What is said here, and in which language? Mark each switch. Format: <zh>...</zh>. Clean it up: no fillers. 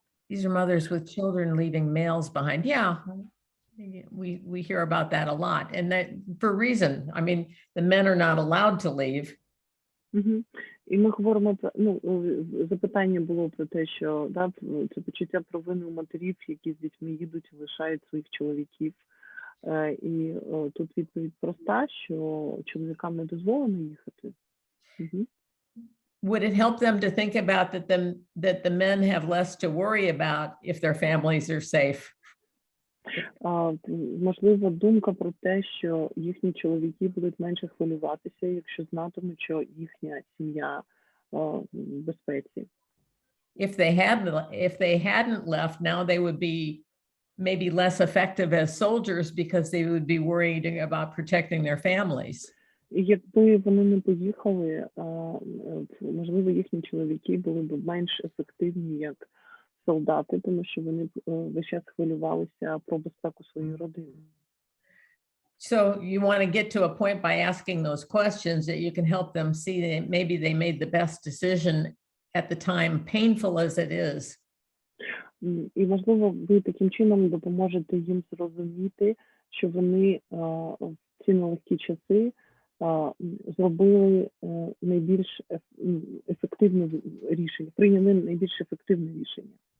<en>These are mothers with children leaving males behind. Yeah, We hear about that a lot, and that for a reason. I mean, the men are not allowed to leave.</en> <uk>І ми говоримо про, запитання було про те, що да, це почуття провини у матерів, які з дітьми їдуть і лишають своїх чоловіків. І тут відповідь проста, що чоловікам не дозволено їхати.</uk> <en>Would it help them to think about that the men have less to worry about if their families are safe?</en> <uk>Можливо, думка про те, що їхні чоловіки будуть менше хвилюватися, якщо знатимуть, що їхня сім'я в безпеці.</uk> <en>If they hadn't left, now they would be maybe less effective as soldiers because they would be worried about protecting their families.</en> <uk>Якби вони не поїхали, можливо, їхні чоловіки були б менш ефективні як солдати, тому що вони весь час хвилювалися про безпеку своєї родини.</uk> <en>So you want to get to a point by asking those questions that you can help them see that maybe they made the best decision at the time, painful as it is.</en> <uk>І, можливо, ви таким чином допоможете їм зрозуміти, що вони в ці нелегкі часи зробили найбільш ефективне рішення, прийняли найбільш ефективне рішення.</uk>